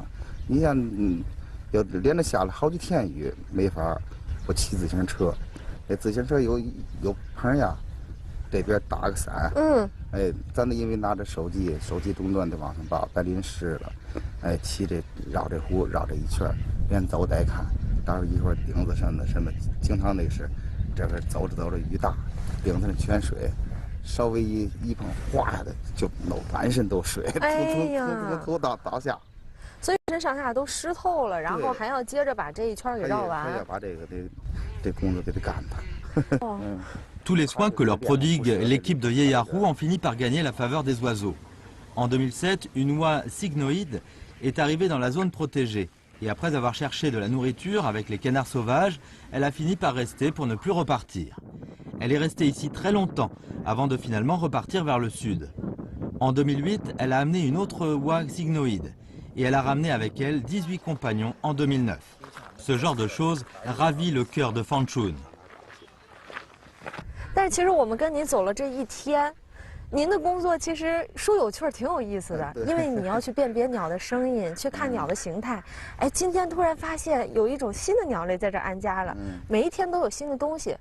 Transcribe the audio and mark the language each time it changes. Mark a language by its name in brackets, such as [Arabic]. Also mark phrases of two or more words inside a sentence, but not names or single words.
[Chinese] 你像要连着下了好几天雨，没法我骑自行车，那自行车有棚呀，这边打个伞，咱得因为拿着手机终端得往上报，咱淋湿了，骑这绕这湖绕这一圈，连走带看，到时候一会儿顶子什么，经常那是，这边走着雨大，顶子上全水，稍微一碰哗的就满身都水，从头到下。所以身上下都湿透了，然后还要接着把这一圈给绕完。还要把这工作得干它。 [French] Tous les soins que leur prodigue l'équipe de Yeyaru ont fini par gagner la faveur des oiseaux. En 2007, une oie cygnoïde est arrivée dans la zone protégée. Et après avoir cherché de la nourriture avec les canards sauvages, elle a fini par rester pour ne plus repartir. Elle est restée ici très longtemps, avant de finalement repartir vers le sud. En 2008, elle a amené une autre oie cygnoïde. Et elle a ramené avec elle 18 compagnons en 2009. Ce genre de choses ravit le cœur de Fang Chun. [Chinese] 但是其实我们跟您走了这一天，您的工作其实说有趣儿挺有意思的，因为你要去辨别鸟的声音，去看鸟的形态。哎，今天突然发现有一种新的鸟类在这儿安家了，每一天都有新的东西。